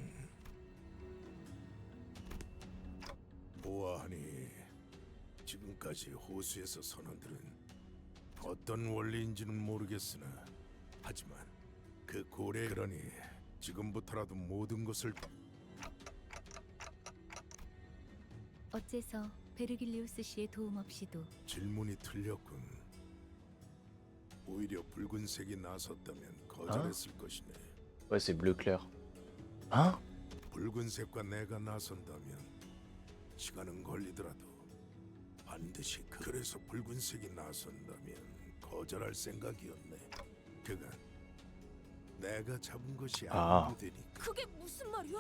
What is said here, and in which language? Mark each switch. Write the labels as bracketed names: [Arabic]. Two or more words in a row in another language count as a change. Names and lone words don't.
[Korean] 보아하니 지금까지 호수에서 선원들은 어떤 원리인지는 모르겠으나 하지만 그 고래 그러니 지금부터라도 모든 것을 어째서 베르길리우스 씨의 도움 없이도 질문이 틀렸군. 오히려 붉은색이 나섰다면 거절했을 것이네. [French] Ouais, c'est bleu clair. Hein? [Korean] 붉은색과 내가 나선다면 시간은 걸리더라도 반드시 그래서 붉은색이 나선다면 거절할 생각이었네. 그간 내가 잡은 것이 아. 아니게 되니까 그게 무슨 말이야?